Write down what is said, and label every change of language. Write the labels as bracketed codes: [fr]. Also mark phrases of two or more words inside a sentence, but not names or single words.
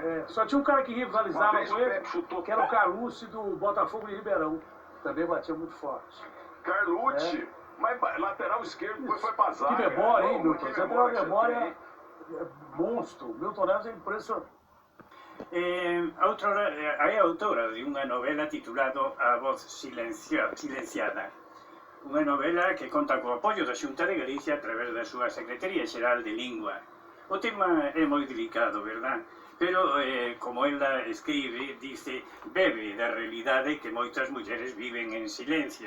[pt] Só tinha um cara que rivalizava com ele, que era o Carlucci do Botafogo de Ribeirão. Também batia muito forte. Carlucci, mas lateral esquerdo, depois foi pra zaga. Que memória, hein, Milton? Você tem uma memória monstro. Milton Neves é impressionante. [gl] É autora de unha novela titulado A Voz Silenciada, unha novela que conta co apoio da Xunta de Galicia a través da súa Secretaría Xeral de Lingua. O tema é moi delicado, verdad? Pero, como ela escribe, dice, bebe da realidade que moitas mulleres viven en silencio.